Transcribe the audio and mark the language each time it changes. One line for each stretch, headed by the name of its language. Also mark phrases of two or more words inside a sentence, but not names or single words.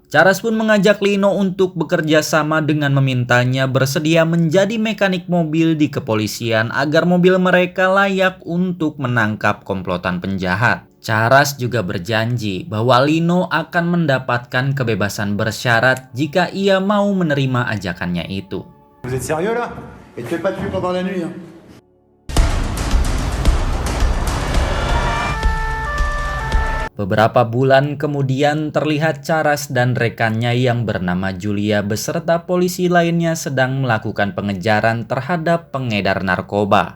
Indonesian: Charas pun mengajak Lino untuk bekerja sama dengan memintanya bersedia menjadi mekanik mobil di kepolisian agar mobil mereka layak untuk menangkap komplotan penjahat. Charas juga berjanji bahwa Lino akan mendapatkan kebebasan bersyarat jika ia mau menerima ajakannya itu.
French: Vous êtes sérieux là? Et tu fais pas de pluie pendant la nuit hein?
Indonesian: Beberapa bulan kemudian terlihat Charas dan rekannya yang bernama Julia beserta polisi lainnya sedang melakukan pengejaran terhadap pengedar narkoba.